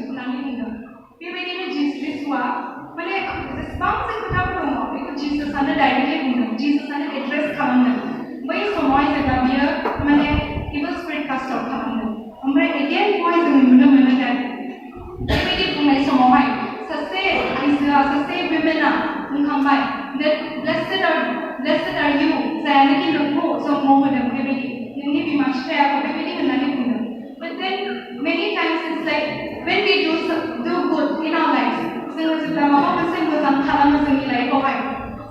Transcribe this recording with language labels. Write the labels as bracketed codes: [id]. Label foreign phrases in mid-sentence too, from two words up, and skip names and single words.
[brx] बेबायदिनो जिसुआ माने जेसेबां जे खोथाफोर दङ बेखौ जिसुआनो डाइरेक्टलि बुंदों, जिसुआनो एड्रेस खालामदों. बै समावहाय जेब्ला बियो माने [en] evil spirit cast out [brx] खालामदों. ओमफ्राय again बेवहाय जों नुनो मोनो that बेबायदि बुंनाय समावहाय सासे आइजोआ सासे women-आ बुंखांबाय that [en] blessed are you [brx] जायानाखि नोंखौ जन्म होदों बेबायदि नोंनि बिमा बिफायाखौ बेबायदि होननानै बुंदों. [en] But then many times it's like when we do good in our lives, [brx] जोङो जेब्ला माबा मोनसे मोजां खालामो जोंनि लाइफआवहाय